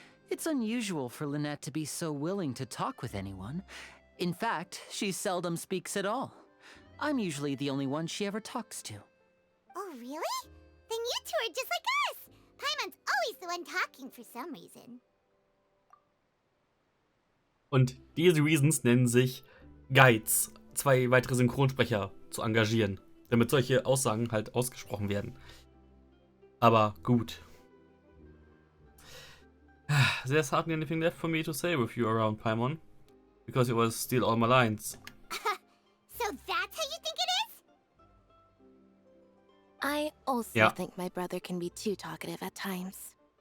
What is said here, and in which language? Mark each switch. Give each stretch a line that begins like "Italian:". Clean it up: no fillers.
English: It's unusual for Lynette to be so willing to talk with anyone. In fact, she seldom speaks at all. I'm usually the only one she ever talks to. Oh, really? Then you two are just like us. Paimon's always the one talking for some reason.
German: Und diese Reasons nennen sich Guides, 2 weitere Synchronsprecher zu engagieren, damit solche Aussagen halt ausgesprochen werden. Aber gut.
English: There's hardly anything left for me to say with you around, Paimon, because you will steal all my lines. So that's how you think it is? I also think my brother can be too talkative at times.